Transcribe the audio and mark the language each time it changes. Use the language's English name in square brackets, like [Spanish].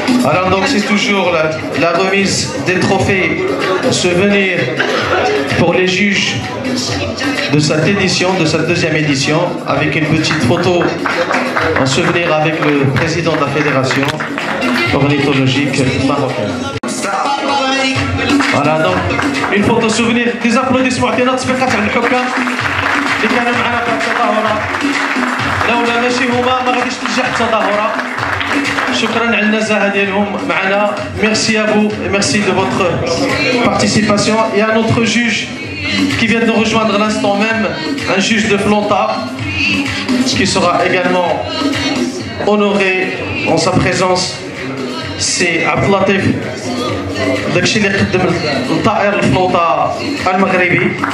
[French] Alors donc c'est toujours la remise des trophées souvenirs pour les juges de cette édition, de cette deuxième édition, avec une petite photo en souvenir avec le président de la fédération ornithologique marocaine. Voilà donc une photo souvenir. Des applaudissements [Arabic] عطينا تصفيقات على الحكام اللي كانوا معنا في التظاهرة. لولا ماشي هما ما غاديش تنجح التظاهرة. شكرا على النزاهه ديالهم معنا. [French] Merci à vous et merci de votre participation. Il y a notre juge qui vient de nous rejoindre à l'instant même, un juge de Flonta qui sera également honoré en sa présence. C'est Abdelatif [Arabic] داكشي اللي قدم الطائر الفلوطه المغربي.